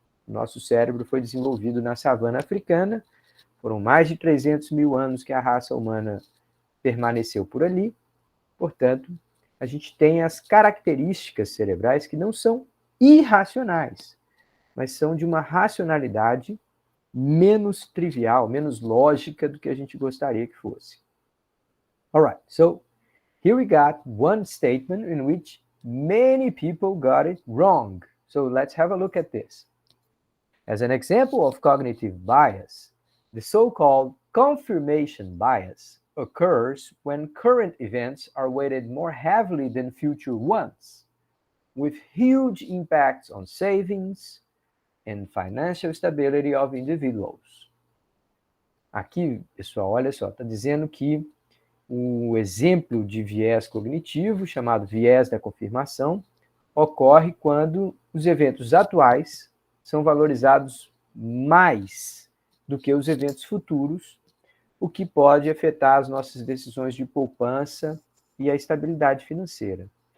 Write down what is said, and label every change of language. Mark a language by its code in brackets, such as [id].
[pt] Nosso cérebro foi desenvolvido na savana africana, foram mais de 300 mil anos que a raça humana permaneceu por ali, portanto, a gente tem as características cerebrais que não são irracionais, mas são de uma racionalidade menos trivial, menos lógica do que a gente gostaria que fosse. [en] All right, so here we got one statement in which many people got it wrong. So let's have a look at this. As an example of cognitive bias, the so-called confirmation bias occurs when current events are weighted more heavily than future ones, with huge impacts on savings and financial stability of individuals. [pt] Aqui, pessoal, olha só, está dizendo que o exemplo de viés cognitivo, chamado viés da confirmação, ocorre quando os eventos atuais são valorizados mais do que os eventos futuros, o que pode afetar as nossas decisões de poupança e a estabilidade financeira.